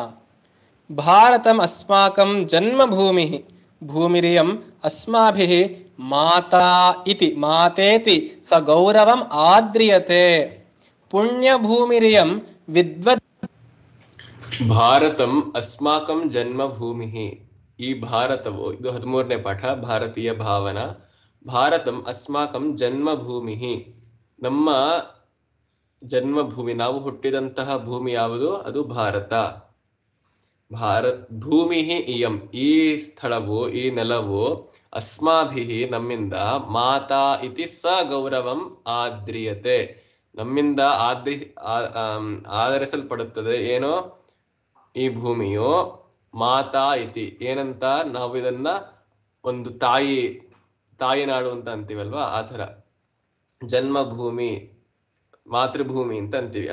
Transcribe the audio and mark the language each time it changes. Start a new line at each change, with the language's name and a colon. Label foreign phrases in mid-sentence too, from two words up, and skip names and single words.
Sanskrit: भारतम् अस्माकं जन्मभूमिः। भूमिरियम् अस्माभिः माता इति मातेति सगौरवम् आद्रियते। पुण्यभूमिरियं विद्वत् ಭಾರತಂ ಅಸ್ಮಾಕಂ ಜನ್ಮಭೂಮಿ.
Kannada: ಈ ಭಾರತವು, ಇದು 13ನೇ ಪಾಠ, ಭಾರತೀಯ ಭಾವನಾ.
Sanskrit: ಭಾರತಂ ಅಸ್ಮಾಕಂ ಜನ್ಮಭೂಮಿ,
Kannada: ನಮ್ಮ ಜನ್ಮಭೂಮಿ, ನಾವು ಹುಟ್ಟಿದಂತಹ ಭೂಮಿ ಯಾವುದು? ಅದು ಭಾರತ.
Sanskrit: ಭೂಮಿ ಇಯಂ,
Kannada: ಈ ಸ್ಥಳವು, ಈ ನೆಲವು, ಅಸ್ಮಾಭಿ ನಮ್ಮಿಂದ,
Sanskrit: ಮಾತಾ ಇತಿ ಸ ಗೌರವಂ ಆದ್ರಿಯತೆ,
Kannada: ನಮ್ಮಿಂದ ಆದರಿಸಲ್ಪಡುತ್ತದೆ. ಏನೋ ಈ ಭೂಮಿಯು
Sanskrit: ಮಾತಾ ಇತಿ,
Kannada: ಏನಂತ ನಾವು ಇದನ್ನ ಒಂದು ತಾಯಿನಾಡು ಅಂತ ಅಂತೀವಲ್ವಾ, ಆ ಥರ ಜನ್ಮಭೂಮಿ, ಮಾತೃಭೂಮಿ ಅಂತ ಅಂತೀವಿ.